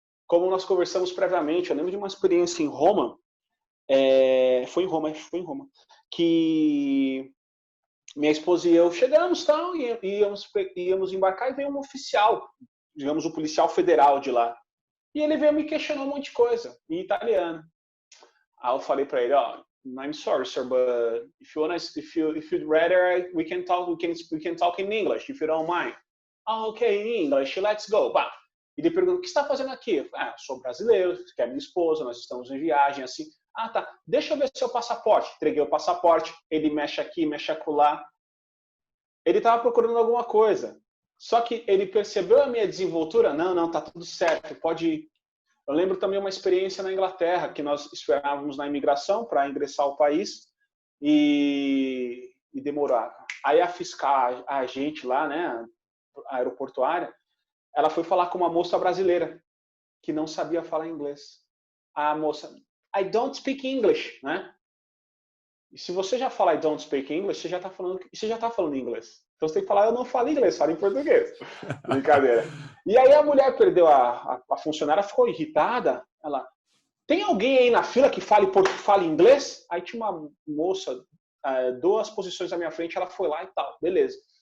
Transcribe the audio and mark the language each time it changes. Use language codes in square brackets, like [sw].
[pt] Como nós conversamos previamente, eu lembro de uma experiência em Roma, foi em Roma, que minha esposa e eu chegamos tal, e íamos embarcar e veio um oficial, digamos, um policial federal de lá. E ele veio me questionar um monte de coisa, em italiano. Aí eu falei para ele, ó, [en] oh, I'm sorry, sir, but if you'd rather, we can talk in English, if you don't mind. Ah, ok, in English, let's go. [pt] Bah. E ele perguntou, o que você está fazendo aqui? Eu falei, sou brasileiro, que é minha esposa, nós estamos em viagem, assim. Ah, tá, deixa eu ver seu passaporte. Entreguei o passaporte, ele mexe aqui, mexe acolá. Ele estava procurando alguma coisa. Só que ele percebeu a minha desenvoltura, não, tá tudo certo, pode ir. Eu lembro também uma experiência na Inglaterra, que nós esperávamos na imigração para ingressar ao país e demorava. Aí a fiscal, a agente lá, né, a aeroportuária, ela foi falar com uma moça brasileira que não sabia falar inglês. A moça, [en] I don't speak English, né? [pt] E se você já fala [en] I don't speak English, [pt] você já está falando inglês. Então você tem que falar eu não falo inglês, falo em português. Brincadeira. E aí a mulher perdeu a funcionária, ficou irritada. Ela, tem alguém aí na fila que fale inglês? Aí tinha uma moça, 2 posições à minha frente, ela foi lá e tal, beleza.